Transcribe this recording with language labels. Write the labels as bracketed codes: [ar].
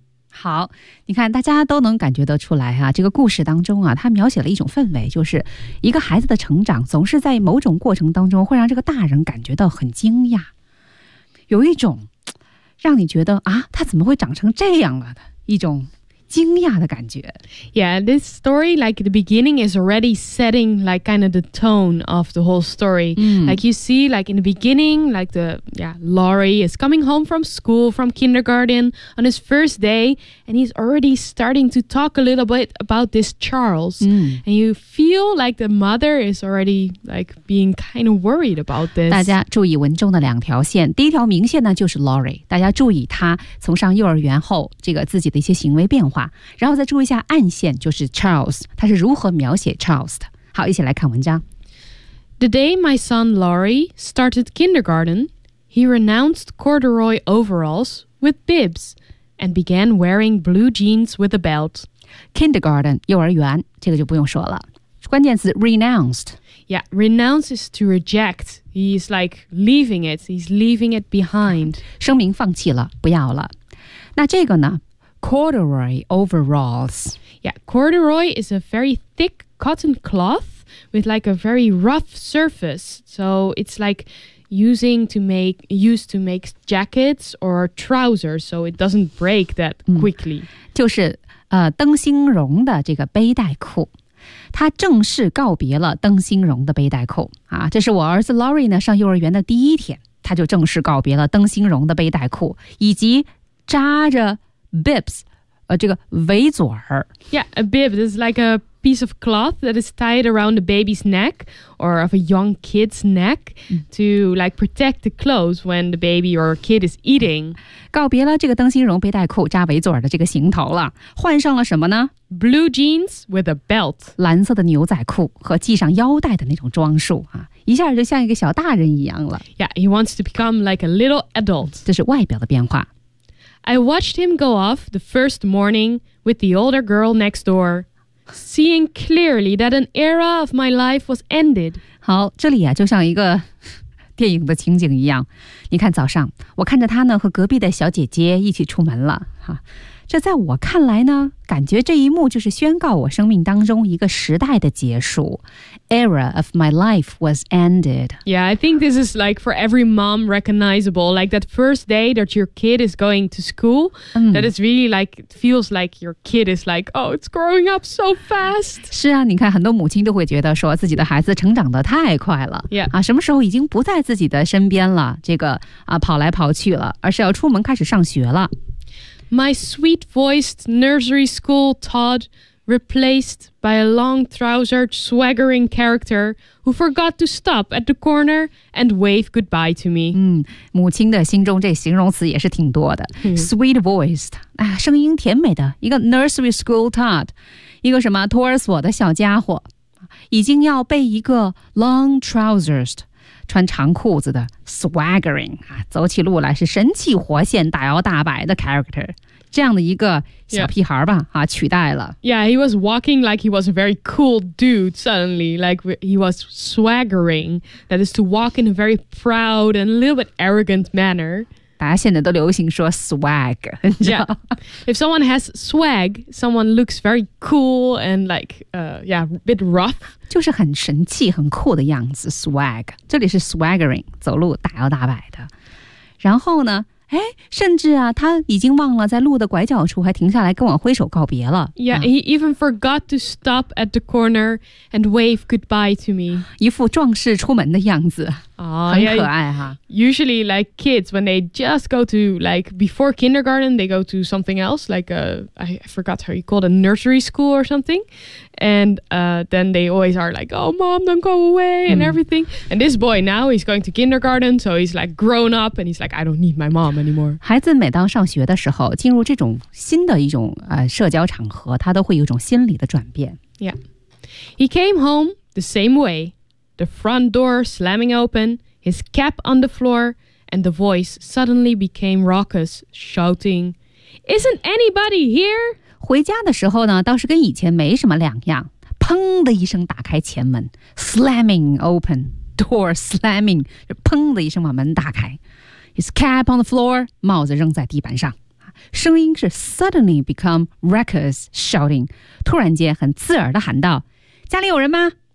[zh] 好，你看，大家都能感觉得出来啊，这个故事当中啊，它描写了一种氛围，就是一个孩子的成长总是在某种过程当中会让这个大人感觉到很惊讶，有一种让你觉得啊，他怎么会长成这样了的一种惊讶的感觉。 [en] Yeah, this story, like the beginning is already setting like kind of the tone of the whole story. Like you see, like in the beginning, like the, yeah, Laurie is coming home from school, from kindergarten on his first day, and he's already starting to talk a little bit about this Charles. And you feel like the mother is already like being kind of worried about this. [zh] 大家注意文中的两条线。第一条明线呢就是 Laurie。大家注意他从上幼儿园后这个自己的一些行为变化。然后再注意一下暗线，就是 Charles， 他是如何描写 Charles 的。好，一起来看文章。 [en] The day my son Laurie started kindergarten, he renounced corduroy overalls with bibs and began wearing blue jeans with a belt. [zh] Kindergarten 幼儿园，这个就不用说了。关键词 renounced。 [en] Yeah, renounce is to reject. He's like leaving it. He's leaving it behind. [zh] 声明放弃了，不要了。那这个呢？ [en] Corduroy overalls. Yeah, corduroy is a very thick cotton cloth with like a very rough surface. So it's like used to make jackets or trousers, so it doesn't break that quickly. [zh] 就是灯芯绒的这个背带裤。他正式告别了灯芯绒的背带裤。啊，这是我儿子 Lori 呢上幼儿园的第一天，他就正式告别了灯芯绒的背带裤以及扎着bibs, 这个围嘴儿。 [en] Yeah, a bib is like a piece of cloth that is tied around a baby's neck or of a young kid's neck to like protect the clothes when the baby or kid is eating. [zh] 告别了这个灯芯绒背带裤扎围嘴儿的这个行头了，换上了什么呢？ [en] Blue jeans with a belt. [zh] 蓝色的牛仔裤和系上腰带的那种装束啊，一下就像一个小大人一样了。 [en] Yeah, he wants to become like a little adult. [zh] 这是外表的变化。 [en] I watched him go off the first morning with the older girl next door, seeing clearly that an era of my life was ended. [zh] 好，这里啊，就像一个电影的情景一样。你看，早上我看着他呢，和隔壁的小姐姐一起出门了。哈，这在我看来呢，感觉这一幕就是宣告我生命当中一个时代的结束。 [en] Era of my life was ended. Yeah, I think this is like for every mom recognizable. Like that first day that your kid is going to school, that is really like, feels like your kid is like, oh, it's growing up so fast. [zh] 是啊，你看很多母亲都会觉得说自己的孩子成长得太快了。 [en] Yeah. [zh] 啊，什么时候已经不在自己的身边了，这个啊跑来跑去了，而是要出门开始上学了。 [en] My sweet-voiced nursery school Todd replaced by a long-trousered, swaggering character who forgot to stop at the corner and wave goodbye to me. [zh] 母亲的心中这形容词也是挺多的。 [en] Sweet voiced, [zh] 声音甜美的一个 [en] nursery school tot, [zh] 一个什么托儿所的小家伙。已经要被一个 [en] long trousers [zh] 穿长裤子的 swaggering、走起路来是神气活现大摇大摆的 character 这样的一个小屁孩吧、取代了 [en] Yeah, he was walking like he was a very cool dude suddenly like he was swaggering that is to walk in a very proud and a little bit arrogant manner [zh] 大家现在都流行说 swag [en] Yeah, if someone has swag someone looks very cool and like yeah, a bit rough [zh] 就是很神气很酷的样子 swag 这里是 swaggering 走路大摇大摆的然后呢哎，甚至啊他已经忘了在路的拐角处还停下来跟我挥手告别了 [en] Yeah,、he even forgot to stop at the corner and wave goodbye to me [zh] 一副壮士出门的样子、很可爱哈 [en] Usually like kids when they just go to like before kindergarten they go to something else like a, I forgot how you call it a nursery school or something and then they always are like oh mom don't go away and everything and this boy now he's going to kindergarten so he's like grown up and he's like I don't need my mom anymore [zh] 孩子每当上学的时候进入这种新的一种、社交场合他都会有一种心理的转变 [en] Yeah He came home the same way the front door slamming open his cap on the floor and the voice suddenly became raucous shouting Isn't anybody here? [zh] 回家的时候呢倒是跟以前没什么两样砰的一声打开前门 [en] slamming open door slamming [zh] 砰的一声把门打开 [en] his cap on the floor [zh] 帽子扔在地板上声音是 [en] suddenly become raucous shouting [zh] 突然间很刺耳的喊道家里有人吗